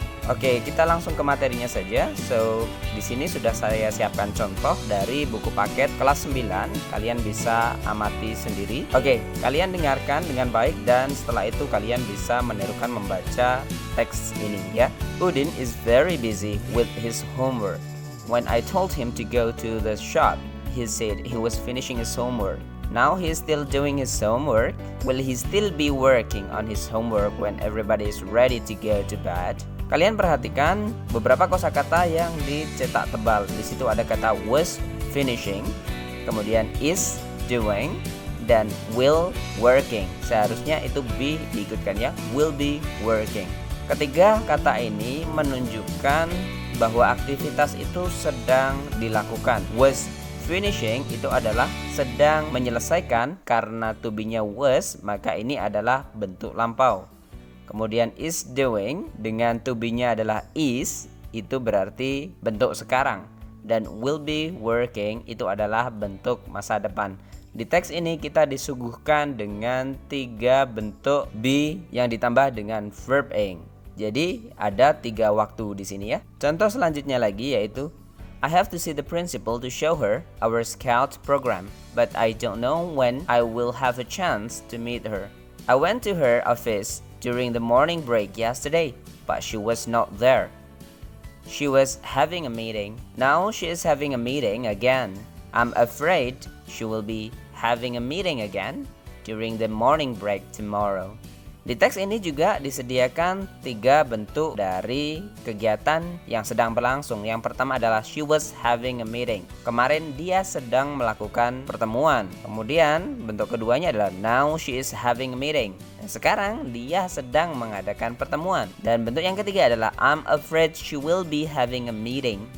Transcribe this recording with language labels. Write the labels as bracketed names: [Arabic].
[Indonesian] Oke, kita langsung ke materinya saja. So, di sini sudah saya siapkan contoh dari buku paket kelas 9. Kalian bisa amati sendiri. Oke, kalian dengarkan dengan baik dan setelah itu kalian bisa menirukan membaca teks ini ya. [English] Udin is very busy with his homework. When I told him to go to the shop, he said he was finishing his homework. Now he is still doing his homework. Will he still be working on his homework when everybody is ready to go to bed? [Indonesian] Kalian perhatikan beberapa kosakata yang dicetak tebal. Di situ ada kata was finishing, kemudian is doing, dan will working. Seharusnya itu be diikutkan ya, will be working. Ketiga kata ini menunjukkan bahwa aktivitas itu sedang dilakukan. Was finishing itu adalah sedang menyelesaikan, karena to be-nya was, maka ini adalah bentuk lampau. Kemudian is doing dengan to be-nya adalah is, itu berarti bentuk sekarang. Dan will be working itu adalah bentuk masa depan. Di teks ini kita disuguhkan dengan 3 bentuk be yang ditambah dengan verb ing. Jadi ada 3 waktu di sini ya. [English] Contoh selanjutnya lagi yaitu I have to see the principal to show her our scout program, but I don't know when I will have a chance to meet her. I went to her office during the morning break yesterday, but she was not there. She was having a meeting. Now she is having a meeting again. I'm afraid she will be having a meeting again during the morning break tomorrow. [Indonesian] Di teks ini juga disediakan 3 bentuk dari kegiatan yang sedang berlangsung. Yang pertama adalah [English] she was having a meeting. [Indonesian] Kemarin dia sedang melakukan pertemuan. Kemudian bentuk keduanya adalah [English] now she is having a meeting. [Indonesian] Sekarang dia sedang mengadakan pertemuan. Dan bentuk yang ketiga adalah [English] I'm afraid she will be having a meeting.